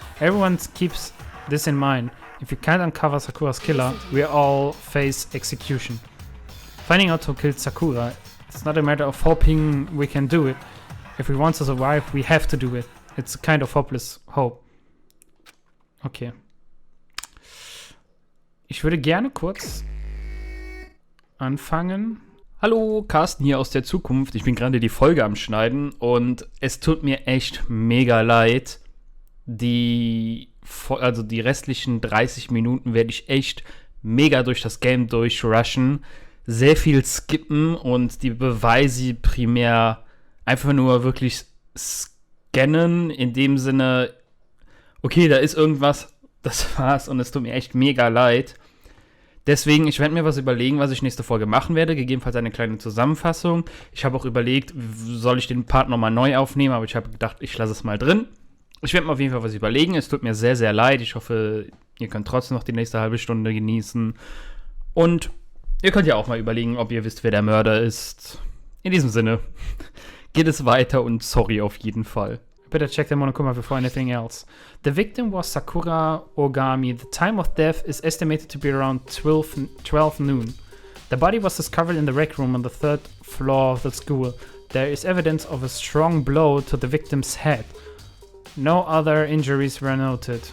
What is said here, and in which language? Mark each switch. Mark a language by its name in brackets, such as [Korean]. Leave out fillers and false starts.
[English] Everyone keeps this in mind. If we can't uncover Sakura's killer, we all face execution. Finding out who killed Sakura, it's not a matter of hoping we can do it. If we want to survive, we have to do it. It's a kind of hopeless hope. Okay. [German] Ich würde gerne kurz anfangen. Hallo, Carsten hier aus der Zukunft. Ich bin gerade die Folge am Schneiden und es tut mir echt mega leid. Die restlichen 30 Minuten werde ich echt mega durch das Game durchrushen, sehr viel skippen und die Beweise primär einfach nur wirklich scannen, in dem Sinne, okay, da ist irgendwas, das war's und es tut mir echt mega leid. Deswegen, ich werde mir was überlegen, was ich nächste Folge machen werde, gegebenenfalls eine kleine Zusammenfassung. Ich habe auch überlegt, soll ich den Part nochmal neu aufnehmen, aber ich habe gedacht, ich lasse es mal drin. Ich werde mir auf jeden Fall was überlegen, es tut mir sehr, sehr leid. Ich hoffe, ihr könnt trotzdem noch die nächste halbe Stunde genießen. Und ihr könnt ja auch mal überlegen, ob ihr wisst, wer der Mörder ist. In diesem Sinne, geht es weiter und sorry auf jeden Fall. [English] Better check the Monokuma before anything else. The victim was Sakura Ogami. The time of death is estimated to be around 12 noon. The body was discovered in the rec room on the 3rd floor of the school. There is evidence of a strong blow to the victim's head. No other injuries were noted.